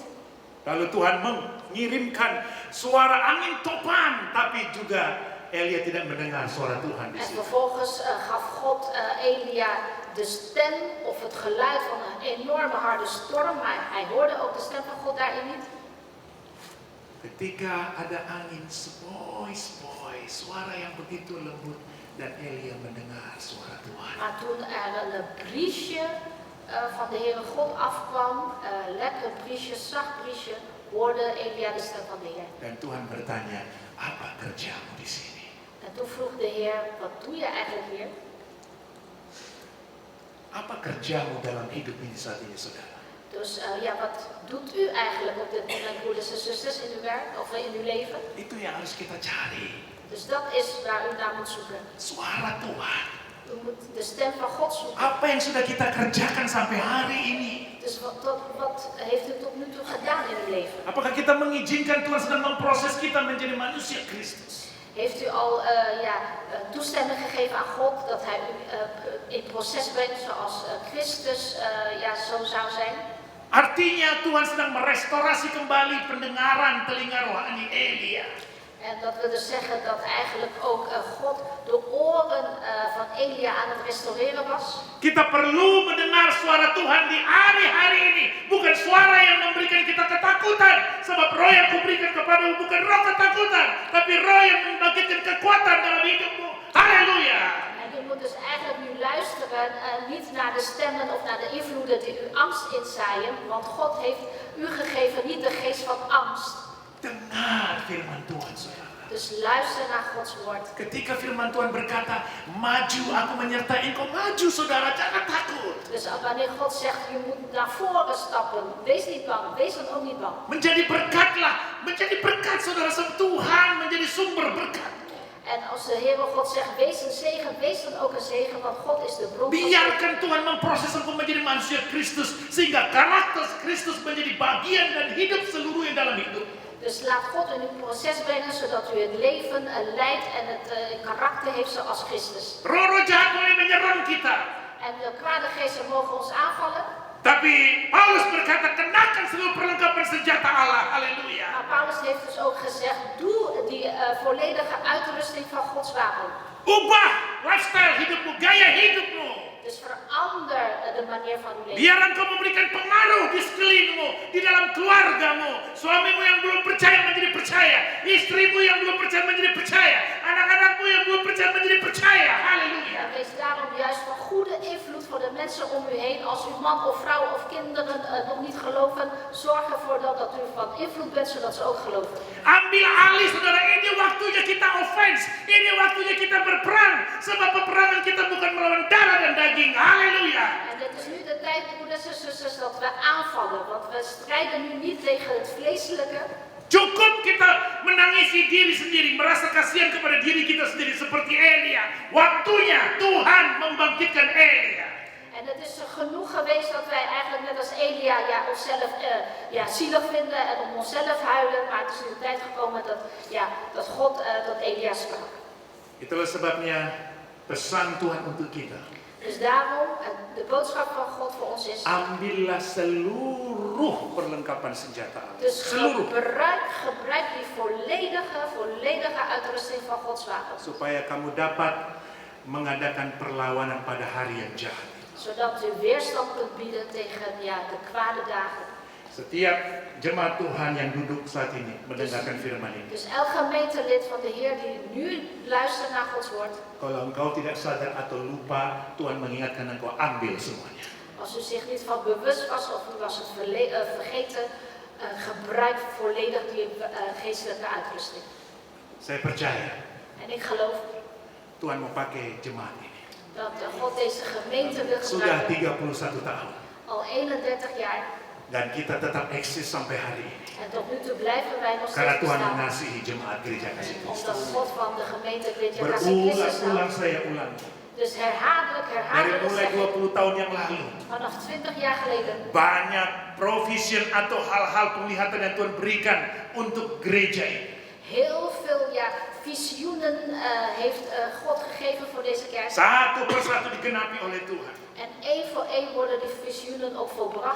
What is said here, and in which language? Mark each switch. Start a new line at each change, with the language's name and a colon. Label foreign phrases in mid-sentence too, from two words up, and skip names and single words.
Indonesian: Lalu Tuhan mengirimkan suara angin topan, tapi juga Elia tidak mendengar suara Tuhan di
Dutch: En
Indonesian: situ.
Dutch: vervolgens gaf God Elia de stem of het geluid van een enorme harde storm, maar hij hoorde ook de stem van God daarin niet.
Indonesian: Ketika ada angin sepoi-sepoi, suara yang begitu lembut, dan Elia mendengar suara Tuhan.
Dutch: Maar toen er een briesje van de Heere God afkwam, lekker briesje, zacht briesje, hoorde Elia de stem van de Heer.
Indonesian: Dan Tuhan bertanya, apa kerjamu di sini?
Dutch: En toen vroeg de Heer, wat doe je eigenlijk hier?
Indonesian: Apa kerjamu dalam hidup ini saat ini, saudara?
Dutch: Dus wat doet u eigenlijk op dit moment, broeders en zusters, in uw werk of in uw leven?
Indonesian: Itu yang harus kita cari.
Dutch: Dus dat is waar u naar moet zoeken.
Indonesian: Suara Tuhan.
Dutch: U moet de stem van God zoeken.
Indonesian: Apa yang sudah kita kerjakan sampai hari ini?
Dutch: Dus wat heeft u tot nu toe gedaan in uw leven?
Indonesian: Apakah kita mengizinkan Tuhan sedang memproses kita menjadi manusia Kristus?
Dutch: Heeft u al toestemming gegeven aan God dat Hij u in proces brengt zoals Christus zo zou zijn?
Indonesian: Artinya Tuhan sedang merestorasi kembali pendengaran telinga rohani Elia.
Dutch: En dat wil dus zeggen dat eigenlijk ook God de oren van Elia aan het restaureren was.
Indonesian: Kita perlu mendengar suara Tuhan di hari-hari ini. Bukan suara yang memberikan kita ketakutan. Sebab roh yang kuberikan kepadamu bukan roh ketakutan. Tapi roh yang membangkitkan kekuatan dalam hidupmu. Haleluya.
Dutch: En u moet dus eigenlijk nu luisteren, niet naar de stemmen of naar de invloeden die u angst inzaaien. Want God heeft u gegeven niet de geest van angst.
Indonesian: Dengar firman Tuhan, saudara.
Dutch: Dus luister naar Gods woord.
Indonesian: Ketika firman Tuhan berkata, maju, aku menyertai engkau, maju saudara, jangan takut.
Dutch: Dus wanneer God zegt, je moet naar voren stappen, wees niet bang, wees dan ook niet bang.
Indonesian: Menjadi berkatlah, menjadi berkat saudara, sebab Tuhan menjadi sumber berkat.
Dutch: En als de Heere God zegt, wees een zegen, wees dan ook een zegen, want God is de bron van zegen.
Indonesian: Biarkan Tuhan memproses engkau menjadi manusia Kristus, sehingga karakter Kristus menjadi bagian dan hidup seluruhnya dalam hidup.
Dutch: Dus laat God in uw proces brengen, zodat u het leven leidt en het karakter heeft zoals Christus.
Indonesian: Roh-roh jahat boleh menyerang kita.
Dutch: En de kwade geesten mogen ons aanvallen.
Indonesian: Tapi Paulus berkata, kenakan seluruh perlengkapan senjata Allah. Haleluya.
Dutch: Maar Paulus heeft dus ook gezegd, doe die volledige uitrusting van Gods wapen.
Indonesian: Ubah lifestyle hidupmu, gaya hidupmu.
Dutch: Dus verander de manier van uw leven.
Indonesian: Biar engkau memberikan pengaruh di sekelilingmu, di dalam keluargamu. Suamimu yang belum percaya menjadi percaya. Istrimu yang belum percaya menjadi percaya. Anak-anakmu yang belum percaya menjadi percaya. Haleluya.
Dutch: En wees daarom juist van goede invloed voor de mensen om u heen. Als uw man of vrouw of kinderen nog niet geloven, zorg ervoor dat u van invloed bent, zodat ze ook geloven.
Indonesian: Ambil alih saudara, ini waktunya kita offense. Ini waktunya kita berperang. Sebab peperangan kita bukan melawan darah dan daging. Haleluya.
Dutch: En dit is nu de tijd, broeders en zusters, dat we aanvallen. Want we strijden nu niet tegen het vleeselijke.
Indonesian: Cukup kita menangisi diri sendiri, merasa kasihan kepada diri kita sendiri seperti Elia. Waktunya Tuhan membangkitkan Elia.
Dutch: En het is genoeg geweest dat wij eigenlijk net als Elia onszelf zielig vinden en om onszelf huilen. Maar het is nu de tijd gekomen dat God tot Elia sprak.
Indonesian: Itulah sebabnya pesan Tuhan untuk kita.
Dutch: Dus daarom, de boodschap van God voor ons is,
Indonesian: Ambillah seluruh perlengkapan senjata Allah.
Dutch: dus
Indonesian: Seluruh.
Dutch: gebruik die volledige uitrusting van Gods wapens.
Indonesian: Supaya kamu dapat mengadakan perlawanan pada hari yang jahat.
Dutch: Zodat u weerstand kunt bieden tegen de kwade dagen.
Indonesian: Setiap jemaat Tuhan yang duduk saat ini mendengarkan firman ini.
Dutch: Dus elk gemeentelid van de Heer die nu luistert naar Gods woord.
Indonesian: Kalau engkau tidak sadar atau lupa, Tuhan mengingatkan engkau ambil semuanya.
Dutch: Als u zich niet van bewust was of u was het vergeten, gebruik volledig die geestelijke uitrusting.
Indonesian: Saya percaya
Dutch: En ik geloof
Indonesian: Tuhan mau pakai jemaat ini.
Dutch: dat God deze gemeente wil
Indonesian: Sudah
Dutch: gebruiken
Indonesian: 31 tahun.
Dutch: al 31 jaar.
Indonesian: Dan kita tetap eksis sampai hari ini.
Dutch: En tot nu toe blijven wij nog
Indonesian: Karena
Dutch: steeds
Indonesian: Tuhan
Dutch: bestaan.
Indonesian: mengasihi jemaat gereja kasih
Dutch: Omdat
Indonesian: Kristus.
Dutch: God van de gemeente Gereja Kasih Kristus
Indonesian: Berulang-ulang
Dutch: houdt.
Indonesian: saya ulangi.
Dutch: Dus herhaaldelijk
Indonesian: Dari mulai
Dutch: zeggen.
Indonesian: 20 tahun yang lalu.
Dutch: Vanaf 20 jaar geleden.
Indonesian: Banyak provision atau hal-hal penglihatan yang Tuhan berikan untuk gereja ini.
Dutch: Heel veel visioenen heeft God gegeven voor deze kerk.
Indonesian: Satu persatu digenapi oleh Tuhan.
Dutch: En één voor één worden die visioenen ook volbracht.